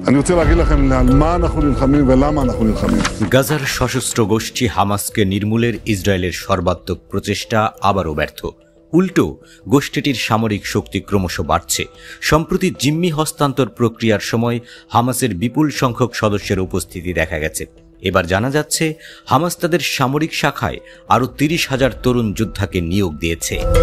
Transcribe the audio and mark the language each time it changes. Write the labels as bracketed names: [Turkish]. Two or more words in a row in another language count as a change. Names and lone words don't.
[Hebrew] אני רוצה להגיד לכם על מה אנחנו נלחמים ולמה אנחנו נלחמים. [Bangla] গাজার সশস্ত্র গোষ্ঠী হামাসকে নির্মূলের ইসরায়েলের সর্বাত্মক প্রচেষ্টা আবারও ব্যর্থ। উল্টো গোষ্ঠীটির সামরিক শক্তি ক্রমশ বাড়ছে। সম্প্রতি জিম্মি হস্তান্তর প্রক্রিয়ার সময় হামাসের বিপুল সংখ্যক সদস্যের উপস্থিতি দেখা গেছে। এবার জানা যাচ্ছে হামাস তাদের সামরিক শাখায় আরও 30,000 তরুণ যোদ্ধাকে নিয়োগ দিয়েছে।